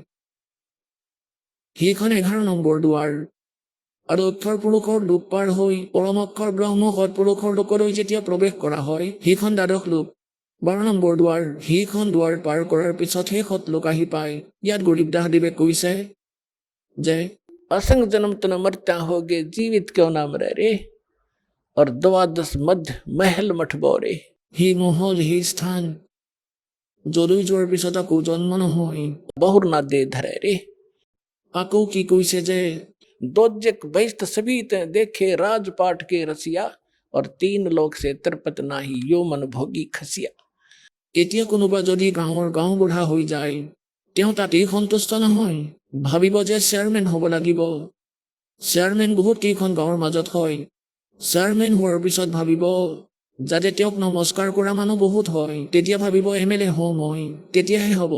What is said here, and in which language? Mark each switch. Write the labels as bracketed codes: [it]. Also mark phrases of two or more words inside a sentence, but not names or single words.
[as] সেইখন 11 নম্বৰ দুৱাৰ। আৰু অক্ষৰ পুৰুষৰ লোক পাৰ হৈ পৰম অক্ষৰ ব্ৰহ্ম সৎপুৰুষৰ লোকলৈ যেতিয়া প্ৰৱেশ কৰা হয়, সেইখন দ্বাদশ লোক, 12 নম্বৰ দুৱাৰ। সেইখন দুৱাৰ পাৰ কৰাৰ পিছতহে সৎলোক আহি পায়। ইয়াত গৰীব দাসদেৱে কৈছে যে [hi] असंग जन्म तन मरत्या होगे जीवित क्यों ना मरे रे और दवा दस मद महल मठबो रे। [as] সেই মহল, সেই স্থান যলৈ যোৱাৰ পিছত আকৌ জন্ম নহয়। [hi] बहुर ना दे धरे रे। [as] আকৌ কি কৈছে যে [hi] दोजक बहिष्ठ सभी ते देखे राजपाट के रसिया और 3 लोक से तरपत नाही यो मन भोगी खसिया। [as] এতিয়া কোনোবা যদি গাঁও বুঢ়া হৈ যায়, তেওঁ তাতেই সন্তুষ্ট নহয়, ভাবিব যে চেয়াৰমেন হ'ব লাগিব। চেয়াৰমেন বহুত কেইখন গাঁৱৰ মাজত হয়। চেয়াৰমেন হোৱাৰ পিছত ভাবিব যাতে তেওঁক নমস্কাৰ কৰা মানুহ বহুত হয়, তেতিয়া ভাবিব MLA হওঁ মই, তেতিয়াহে হ'ব।